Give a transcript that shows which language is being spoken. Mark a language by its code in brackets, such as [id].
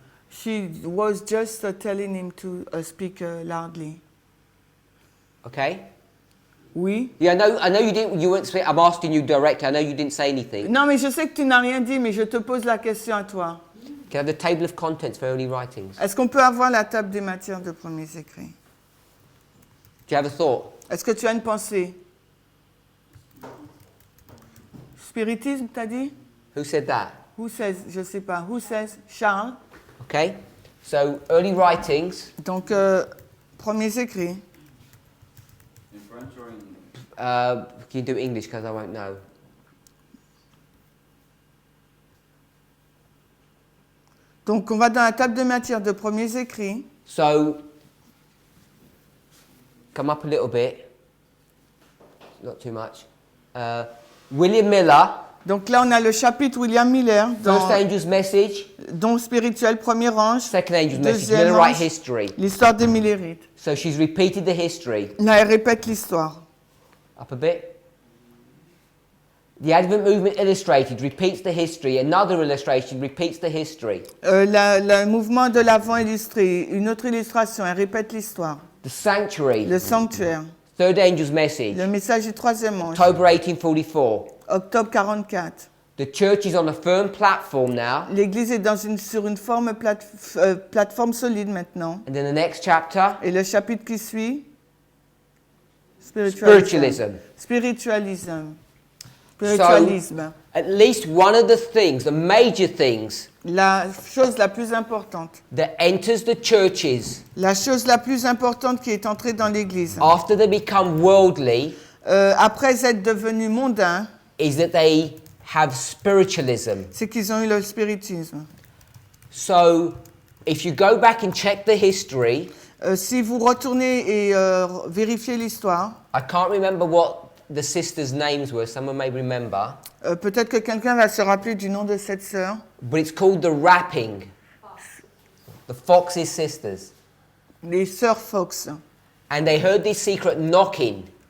[en] She was just telling him to speak loudly. Okay. [fr] Oui. [en] Yeah, I know you didn't. You weren't. I'm asking you directly. I know you didn't say anything. [fr] Non, mais je sais que tu n'as rien dit, mais je te pose la question à toi. [en] Can I have the table of contents for early writings? [fr] Est-ce qu'on peut avoir la table des matières de premiers écrits? [en] Do you have a thought? [fr] Est-ce que tu as une pensée? Spiritisme, t'as dit? [en] Who said that? Who says? [fr] Je sais pas. [en] Who says? Charles. Okay. So early writings. [fr] Donc, premiers écrits. [en] In French or in English? Can you do English because I won't know. [fr] Donc, on va dans la table de matière de premiers écrits. [en] So come up a little bit. Not too much. William Miller. [fr] Donc là, on a le chapitre William Miller, [en] First Angel's Message. [fr] don spirituel, premier ange, [en] Second Angel's Message. [fr] deuxième [en] Millerite [fr] ange, [en] history. [fr] l'histoire des Millérites. [en] So she's repeated the history. [fr] Là, elle répète l'histoire. [en] Up a bit. The Advent Movement Illustrated repeats the history. Another illustration repeats the history. [fr] Le mouvement de l'Avent illustré, une autre illustration, elle répète l'histoire. [en] The Sanctuary. [fr] Le sanctuaire, [en] Third Angel's Message. [fr] le message du troisième ange, [en] October 1844. [fr] octobre 44. [en] The church is on a firm platform now. [fr] L'Église est sur une plateforme solide maintenant. [en] And then the next chapter, [fr] Et le chapitre qui suit, [en] spiritualism. [fr] Spiritualisme. Spiritualisme. [en] At least one of the things, the major things [fr] La chose la plus importante. [en] that enters the churches [fr] La chose la plus importante qui est entrée dans l'Église, [en] after they become worldly [fr] après être devenus mondains, [en] is that they have spiritualism. [fr] c'est qu'ils ont eu le spiritisme. [en] So if you go back and check the history, [fr] Si vous retournez et vérifiez l'histoire, [en] I can't remember what the sisters' names were, someone may remember, [fr] peut-être que quelqu'un va se rappeler du nom de cette sœur. [en] but it's called the Rapping. The Fox's sisters. [fr] Les sœurs Fox. [en] And they heard this secret knocking.